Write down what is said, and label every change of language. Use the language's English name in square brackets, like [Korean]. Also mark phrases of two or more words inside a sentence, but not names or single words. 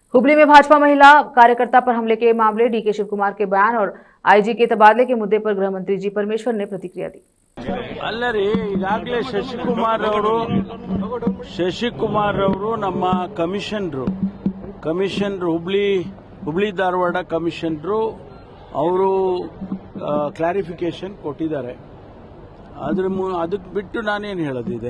[Hindi] हुबली में भाजपा महिला कार्यकर्ता पर हमले के मामले डीके शिव कुमार के बयान और आईजी के तबादले के मुद्दे पर गृह मंत्री जी परमेश्वर ने प्रतिक्रिया दी। [Kannada] ಅಲ್ಲರಿ ಈಗಾಗಲೇ ಶಶಿಕುಮಾರ್ ಅವರು ನಮ್ಮ ಕಮಿಷನರ್ ಹುಬ್ಳಿ ಧಾರವಾಡ ಕಮಿಷನರು ಅವರು ಕ್ಲಾರಿಫಿಕೇಶನ್ ಕೊಟ್ಟಿದ್ದಾರೆ. ಅದಕ್ಕೆ ಬಿಟ್ಟು ನಾನೇನು ಹೇಳೋದಿದೆ.